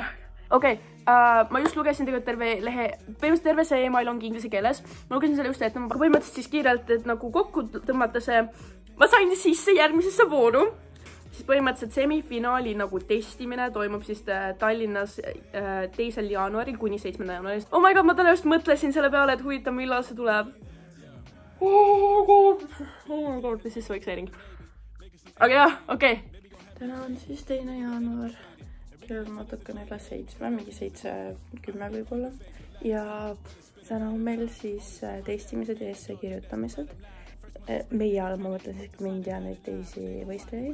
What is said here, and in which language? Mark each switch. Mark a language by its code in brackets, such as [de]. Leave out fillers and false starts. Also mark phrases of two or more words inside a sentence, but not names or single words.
[et] Okei, ma just lugesin tegelikult terve lehe, põhimõtteliselt terve see email ongi inglise keeles. Ma lugesin selle just ette, ma põhimõtteliselt siis kiirelt, et nagu kokku tõmmata see, ma sain sisse järgmisesse vooru. Siis põhimõtteliselt semifinaali nagu testimine toimub siis Tallinnas 2. jaanuaril kuni 7. jaanuaril. [en] Oh my god, [et] ma täna just mõtlesin selle peale, et huvitav, millal see tuleb. [en] Oh my god, this is so exciting. [et] Aga jah, okei. Täna on siis 2. jaanuar. Kell on natukene üle 7, mingi 7:10 võib-olla. Ja täna on meil siis testimised ja essee kirjutamised. Meie all ma mõtlen siis mind ja neid teisi võistlejaid.